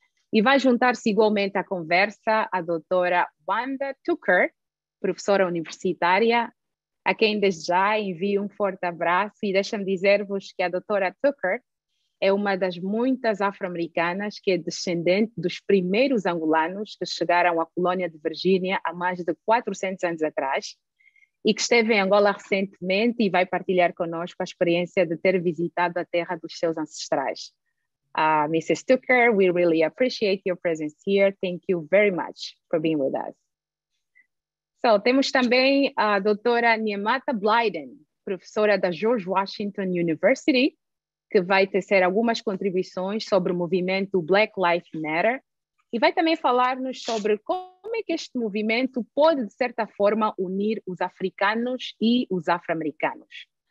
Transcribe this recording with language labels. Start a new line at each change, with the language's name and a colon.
Portuguese: E vai juntar-se igualmente à conversa a doutora Wanda Tucker, professora universitária, a quem desde já envio um forte abraço e deixa-me dizer-vos que a doutora Tucker é uma das muitas afro-americanas que é descendente dos primeiros angolanos que chegaram à colônia de Virgínia há mais de 400 anos atrás e que esteve em Angola recentemente e vai partilhar conosco a experiência de ter visitado a terra dos seus ancestrais.
English: Mrs. Tucker, we really appreciate your presence here. Thank you very much for being with us.
Portuguese: So, temos também a doutora Niemata Blyden, professora da George Washington University, que vai tecer algumas contribuições sobre o movimento Black Lives Matter e vai também falar-nos sobre como é que este movimento pode, de certa forma, unir os africanos e os afro-americanos.